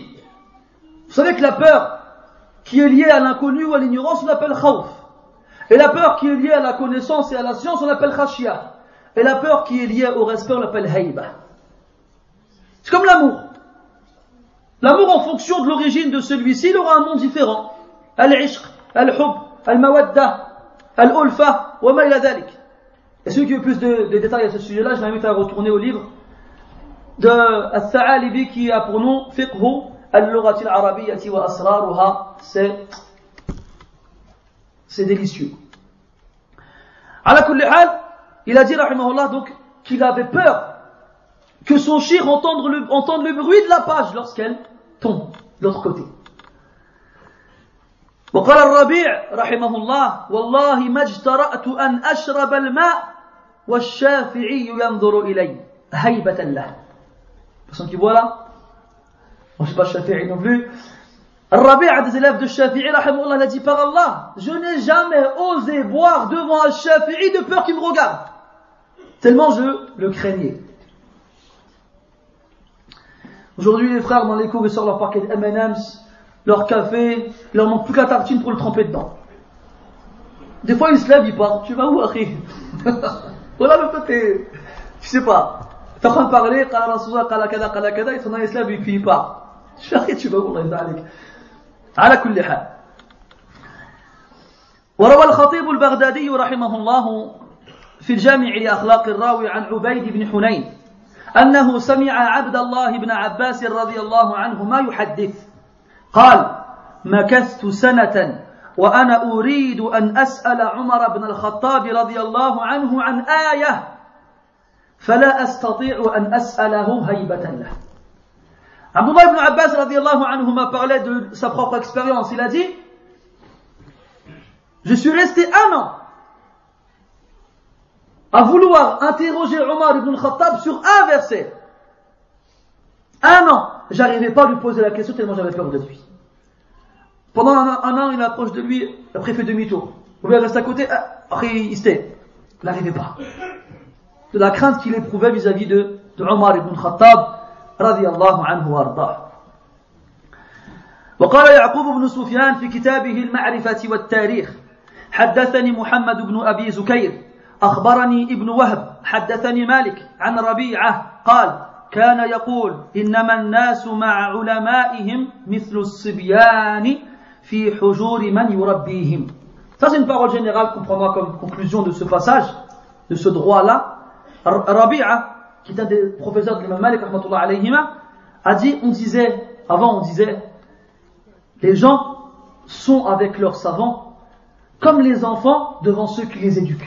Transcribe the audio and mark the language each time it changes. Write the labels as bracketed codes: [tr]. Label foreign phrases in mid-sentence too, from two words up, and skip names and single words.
[fr] Vous savez que la peur qui est liée à l'inconnu ou à l'ignorance, on l'appelle khawf. Et la peur qui est liée à la connaissance et à la science, on l'appelle khashiyah. Et la peur qui est liée au respect, on l'appelle hayba. C'est comme l'amour. L'amour, en fonction de l'origine de celui-ci, il aura un nom différent. [ar] العشق، الحب، المودة، الألفة، وما إلى ذلك. [fr] Et celui qui veut plus de détails à ce sujet-là, je l'invite à retourner au livre de Al-Tha'alibi qui a pour nom Fiqhu al-Lughati al-Arabiyyati wa Asraruha. C'est délicieux. [ar] على كل حال, [fr] il a dit, rahimahullah, donc, qu'il avait peur que son shir entende le bruit de la page lorsqu'elle tombe de l'autre côté. [ar] وقال الربيع رحمه الله والله ما اجترأت أن أشرب الماء والشافعي ينظر إلي هيبة له. [fr] Personne qui voit là? Je ne sais pas Shafi'i non plus. Al-Rabi' a des élèves de Shafi'i rahimahullah, il a dit par Allah, je n'ai jamais osé boire devant Al-Shafi'i de peur qu'il me regarde. Tellement je le craignais. Aujourd'hui, les frères, dans les cours, ils sortent leur paquet de M&M's, leur café, il leur manque plus que la tartine pour le tremper dedans. Des fois, ils se lèvent, ils partent. Tu vas où, akhi? Voilà, le côté. Tu sais pas. T'es en train de parler, [ar] قال رسول الله، قال كذا, [fr] ils se lèvent et puis ils partent. Tu vas où, [ar] الله، على كل حال. وروى الخطيب البغدادي رحمه الله في الجامع لأخلاق الراوي عن عبيد بن حنين أنه سمع عبد الله بن عباس رضي الله عنهما يحدث قال مكثت سنة وأنا أريد أن أسأل عمر بن الخطاب رضي الله عنه عن آية فلا أستطيع أن أسأله هيبة له. [fr] Abdullah ibn Abbas [ar] رضي الله عنه [fr] m'a parlé de sa propre expérience. Il a dit, je suis resté un an à vouloir interroger Omar ibn Khattab sur un verset. Un an, j'arrivais pas à lui poser la question tellement j'avais peur de lui. Pendant un an, il approche de lui, après il fait demi-tour. Ou bien il reste à côté, après il se tait. Il n'arrivait pas. De la crainte qu'il éprouvait vis-à-vis de Omar ibn Khattab [ar] رضي الله عنه وارضاه. وقال يعقوب بن سفيان في كتابه المعرفة والتاريخ حدثني محمد بن أبي زكير أخبرني ابن وهب حدثني مالك عن ربيعة قال كان يقول إنما الناس مع علمائهم مثل الصبيان في حجور من يربيهم. [fr] Ça c'est une parole générale qu'on prendra comme conclusion de ce passage, de ce droit-là. Rabi'a, qui est un des professeurs de l'imam Malik, [ar] رحمة الله عليهما, [fr] a dit, on disait, les gens sont avec leurs savants comme les enfants devant ceux qui les éduquent.